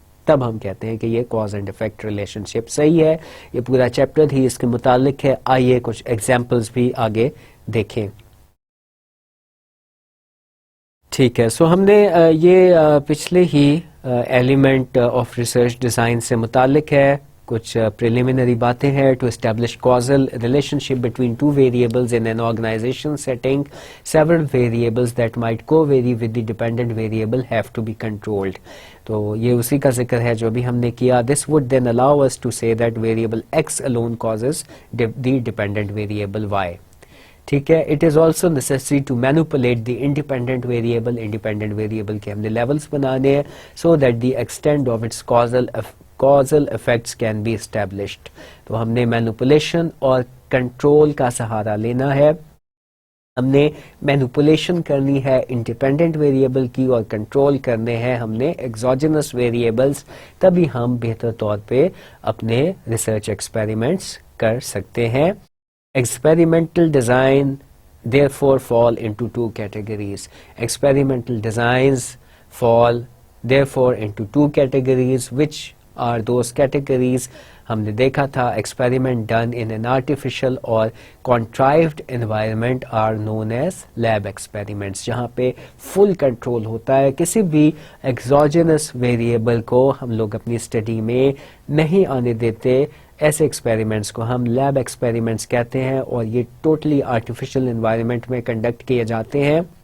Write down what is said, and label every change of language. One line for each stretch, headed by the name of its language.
Urdu: تب ہم کہتے ہیں کہ یہ کاز اینڈ افیکٹ ریلیشن شپ صحیح ہے. یہ پورا چیپٹر ہی اس کے متعلق ہے. آئیے کچھ ایگزامپلس بھی آگے دیکھیں. ٹھیک ہے, سو ہم نے یہ پچھلے ہی ایلیمنٹ آف ریسرچ ڈیزائن سے متعلق ہے. کچھ پریلیمنری باتیں ہیں.
English: To establish causal relationship between two variables in an organization setting several variables that might co-vary with the dependent variable have to be controlled.
Urdu: تو یہ اسی کا ذکر ہے جو بھی ہم نے کیا.
English: This would then allow us to say that variable x alone causes the dependent variable y.
Urdu: ٹھیک ہے.
English: It is also necessary to manipulate the independent variable.
Urdu: Independent variable کے ہم نے لیولس بنانے ہیں
English: So that the extent of its causal effects can be established.
Urdu: تو ہم نے مینوپولیشن اور کنٹرول کا سہارا لینا ہے. ہم نے مینوپولیشن کرنی ہے انڈیپینڈنٹ ویریبل کی اور کنٹرول کرنے ہیں ہم نے ایگزوجنس ویریبلس. تبھی ہم بہتر طور پہ اپنے ریسرچ ایکسپیریمنٹس کر سکتے ہیں.
English: Experimental design therefore fall into two categories. Experimental designs fall therefore into two categories. Which are those categories?
Urdu: ہم نے دیکھا تھا
English: experiment done in an artificial or contrived environment are known as lab experiments.
Urdu: جہاں پہ full control ہوتا ہے, کسی بھی exogenous variable کو ہم لوگ اپنی اسٹڈی میں نہیں آنے دیتے. ایسے ایکسپیریمنٹس کو ہم لیب ایکسپیریمنٹس کہتے ہیں اور یہ ٹوٹلی آرٹیفیشل انوائرمنٹ میں کنڈکٹ کیے جاتے ہیں.